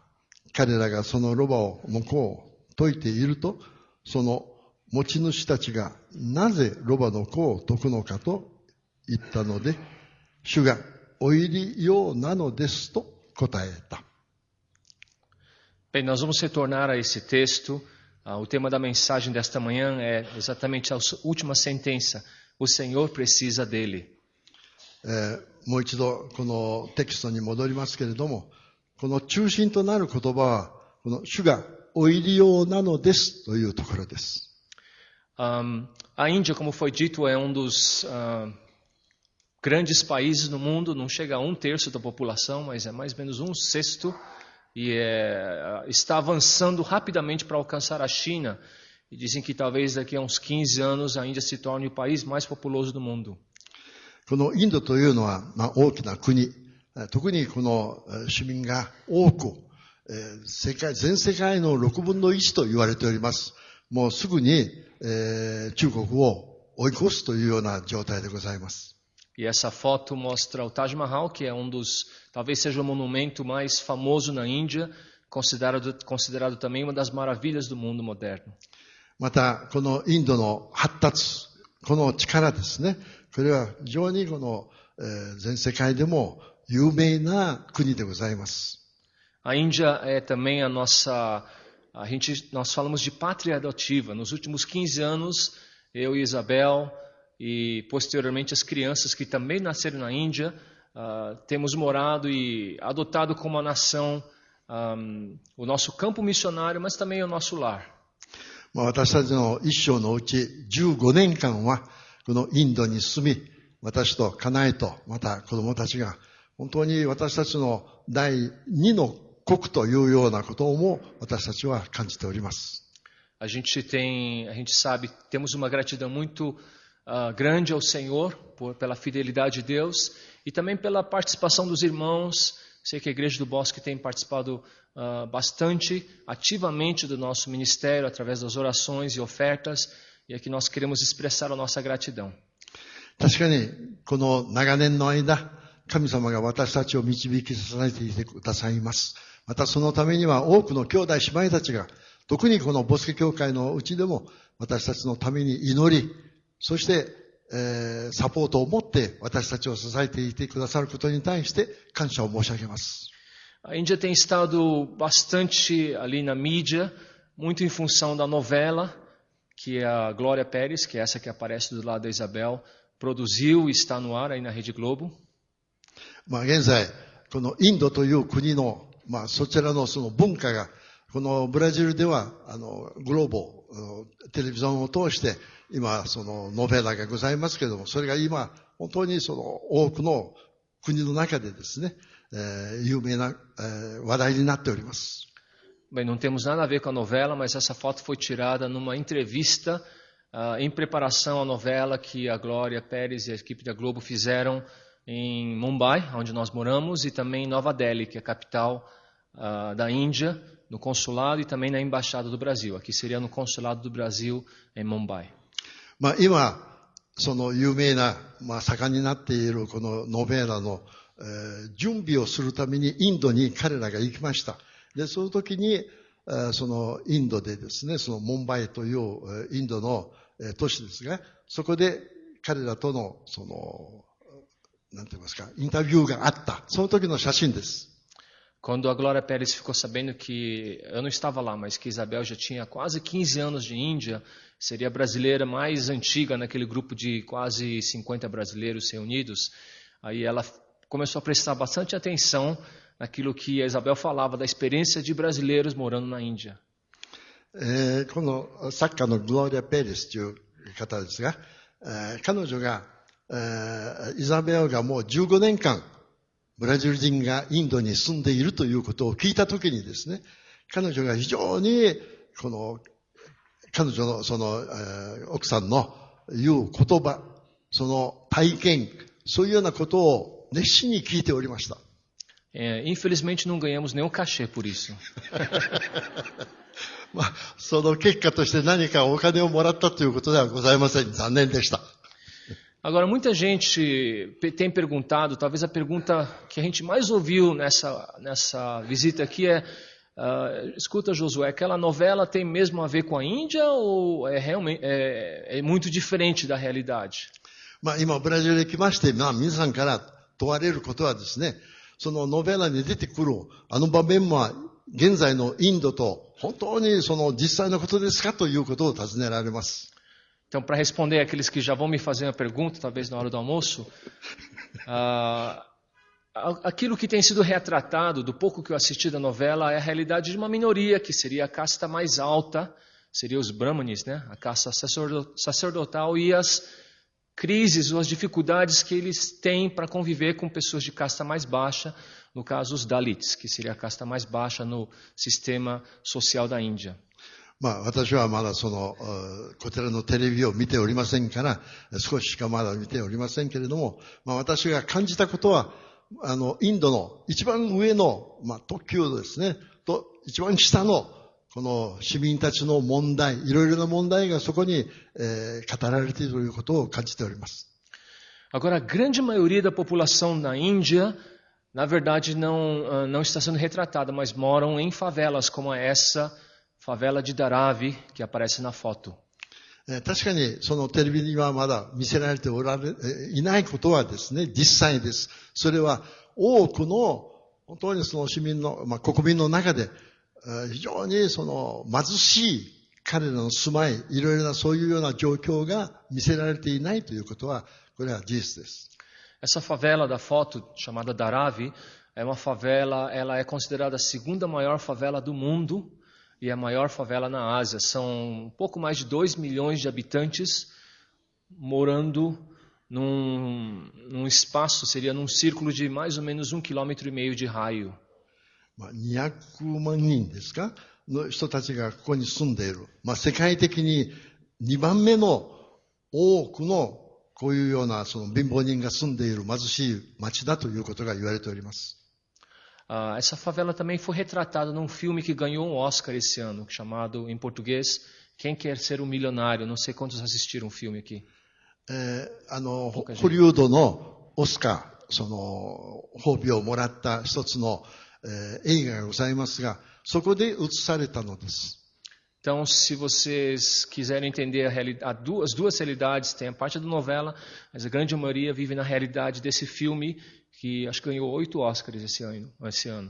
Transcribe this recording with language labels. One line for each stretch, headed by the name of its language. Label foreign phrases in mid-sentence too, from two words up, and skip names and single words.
Japanese: 彼らがそのロバを向こう解いていると、その持ち主たちがなぜロバの子を解くのかと言ったので、主がお入りようなのですと答えた。
Portuguese: Bem, nós vamos retornar a esse texto. O tema da mensagem desta manhã é exatamente a última sentença. O Senhor precisa dele.
Japanese: もう一度このテキストに戻りますけれども、この中心となる言葉は、この主がお入り用なのですというところです。
Portuguese: A Índia, como foi dito, é um dos grandes países no mundo, não chega a 1/3 da população, mas é mais ou menos 1/6, e está avançando rapidamente para alcançar a China. E dizem que talvez daqui a uns 15 anos a Índia se torne o país mais populoso do mundo.
Japanese: このインドというのは、大きな国、特にこの市民が多く、全世界の6分の1と言われております。もうすぐに、中国を追い越すというような状態でございます。
Portuguese: E essa foto mostra o Taj Mahal, que é talvez seja o monumento mais famoso na Índia, considerado também uma das maravilhas do mundo moderno.
Japanese: また、このインドの発達、この力ですね。これは非常にこの、全世界でも有名な国でございます。
Portuguese: A Índia é também nós falamos de pátria adotiva. Nos últimos 15 anos, eu e Isabel, e posteriormente as crianças que também nasceram na Índia, temos morado e adotado como a nação o nosso campo missionário, mas também o nosso lar.
Japanese: 私たちの一生のうち15年間はこのインドに住み、私と家内とまた子供たちが本当に私たちの第二の国というようなことも私たちは感じております。
Portuguese: A gente sabe, temos uma gratidão muito grande ao Senhor pela fidelidade de Deus e também pela participação dos irmãos. Sei que a Igreja do Bosque tem participado bastante ativamente do nosso ministério através das orações e ofertas, e aqui nós queremos expressar a nossa gratidão.
Japanese: 確かにこの長年の間、神様が私たちを導き支えていてくださいます。またそのためには多くの兄弟姉妹たちが、特にこのボスケ教会のうちでも私たちのために祈り、そして、サポートを持って私たちを支えていてくださることに対して感謝を申し上げます。
Portuguese: A Índia tem estado bastante ali na mídia, muito em função da novela que a Glória Pérez, que é essa que aparece do lado da Isabel, produziu e está no ar aí na Rede Globo.
Japanese: 現在このインドという国の、そちらのその文化がこのブラジルではグローボテレビジョンを通して今そのノベラがございますけれども、それが今本当にその多くの国の中でですね、有名な、話題になっております。
Portuguese: Bem, não temos nada a ver com a novela, mas essa foto foi tirada numa entrevista em preparação à novela que a Glória Pérez e a equipe da Globo fizeram em Mumbai, onde nós moramos, e também em Nova Delhi, que é a capital da Índia, no consulado e também na embaixada do Brasil. Aqui seria no consulado do Brasil em Mumbai.
Japanese: 今その有名な、盛んになっているこのノベラの、準備をするためにインドに彼らが行きました。で、その時に、そのインドでですね、そのモンバイというインドの都市ですが、そこで彼らとのそのなんて言いますか、インタビューがあった。その時の写真です。
Portuguese: Quando a Glória Pérez ficou sabendo que, eu não estava lá, mas que Isabel já tinha quase 15 anos de Índia, seria a brasileira mais antiga naquele grupo de quase 50 brasileiros reunidos, aí ela começou a prestar bastante atenção naquilo que a Isabel falava da experiência de brasileiros morando na Índia.
Japanese: この作家のグローリア・ペレスという方ですが、彼女が、イザベルがもう15年間ブラジル人がインドに住んでいるということを聞いたときにですね、彼女が非常にこの彼女のその奥さんの言う言葉、その体験、そういうようなことを熱心に聞いておりました。
Portuguese: Infelizmente não ganhamos nenhum cachê por isso.
Japanese: その結果として何かお金をもらったということではございません。残念でした。
Portuguese: Agora, muita gente tem perguntado, talvez a pergunta que a gente mais ouviu nessa visita aqui é, escuta Josué, aquela novela tem mesmo a ver com a Índia ou é muito diferente da realidade?
Japanese: 今ブラジルへ来まして、皆さんから問われることはですね、そのノベラに出てくるあの場面は現在のインドと本当にその実際のことですかということを尋ねられます。
Portuguese: Então, para responder àqueles que já vão me fazer uma pergunta, talvez na hora do almoço, aquilo que tem sido retratado, do pouco que eu assisti da novela, é a realidade de uma minoria, que seria a casta mais alta, seria os brahmanes, né? A casta sacerdotal, e as crises ou as dificuldades que eles têm para conviver com pessoas de casta mais baixa, no caso os Dalits, que seria a casta mais baixa no sistema social da Índia.
Japanese: 私はまだこちらのテレビを見ておりませんから、少ししかまだ見ておりませんけれども、私が感じたことは、インドの一番上の、特級ですね、と一番下の、この市民たちの問題、いろいろな問題がそこに、語られているということを感じております。
Portuguese: Agora, a grande maioria da população na Índia, na verdade, não está sendo retratada, mas moram em favelas como essa favela de Dharavi, que aparece na foto.
Japanese: 確かにそのテレビにはまだ見せられていないことはですね、実際です。それは多くの本当にその市民の、国民の中で非常にその貧しい彼らの住まい、いろいろなそういうような状況が見せられていないということは、これは事実です。
Portuguese: Essa favela da foto, chamada Dharavi, é uma favela, ela é considerada a segunda maior favela do mundo e a maior favela na Ásia. São um pouco mais de 2 milhões de habitantes morando num espaço, seria num círculo de mais ou menos 1,5 km de raio.
Japanese: 200 万人ですかの人たちがここに住んでいる。世界的に2番目の多くのこういうようなその貧乏人が住んでいる貧しい町だということが言われております。
Portuguese: Essa favela também foi retratada num filme que ganhou um Oscar esse ano, chamado, em português, Quem Quer Ser um Milionário. Não sei quantos assistiram o filme aqui.
Japanese: ホリウッドのオスカー、その褒美をもらった一つの、映画がございますが、そこで映されたのです。
Portuguese: Então, se vocês quiserem entender as duas realidades, tem a parte da novela, mas a grande maioria vive na realidade desse filme, que acho que ganhou 8 Oscars esse ano.